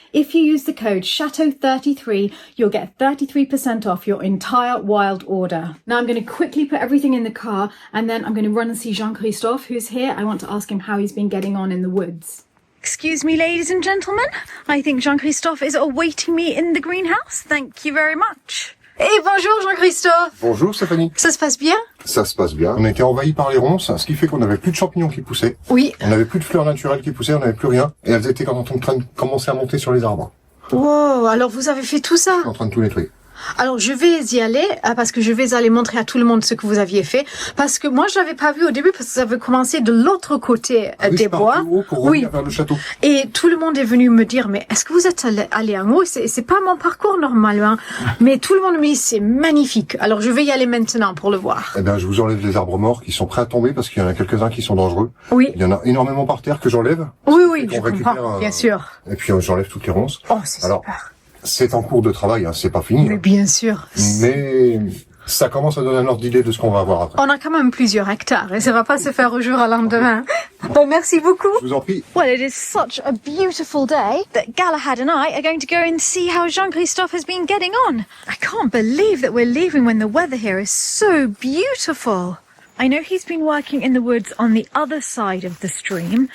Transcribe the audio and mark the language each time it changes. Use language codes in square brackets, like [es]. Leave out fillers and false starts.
[en] If you use the code Chateau33, you'll get 33% off your entire Wild order. Now I'm going to quickly put everything in the car, and then I'm going to run and see Jean-Christophe, who's here. I want to ask him how he's been getting on in the woods. Excuse me, ladies and gentlemen. I think Jean-Christophe is awaiting me in the greenhouse. Thank you very much. [fr] Et bonjour [en] Jean-Christophe. [fr] Bonjour Stéphanie. Ça se passe bien? Ça se passe bien. On a été envahis par les ronces, ce qui fait qu'on n'avait plus de champignons qui poussaient. Oui. On n'avait plus de fleurs naturelles qui poussaient, on n'avait plus rien. Et elles étaient en train de commencer à monter sur les arbres. Wow, alors vous avez fait tout ça? Je suis en train de tout nettoyer. Alors je vais y aller parce que je vais aller montrer à tout le monde ce que vous aviez fait, parce que moi je l'avais pas vu au début parce que ça avait commencé de l'autre côté des bois. Pour revenir vers le château. Et tout le monde est venu me dire mais est-ce que vous êtes allé en haut? C'est pas mon parcours normalement, mais tout le monde me dit c'est magnifique. Alors je vais y aller maintenant pour le voir. Eh bien je vous enlève les arbres morts qui sont prêts à tomber parce qu'il y en a quelques-uns qui sont dangereux. Oui. Il y en a énormément par terre que j'enlève. Oui, je comprends, bien sûr. Et puis j'enlève toutes les ronces. Oh c'est super. C'est en cours de travail, hein, c'est pas fini. Mais bien sûr. Mais ça commence à donner un ordre d'idée de ce qu'on va avoir après. On a quand même plusieurs hectares et ça va pas se faire au jour au lendemain. Bon, merci beaucoup. Je vous en prie. [en] Well, it is such a beautiful day that Galahad and I are going to go and see how Jean-Christophe has been getting on. I can't believe that we're leaving when the weather here is so beautiful. I know he's been working in the woods on the other side of the stream.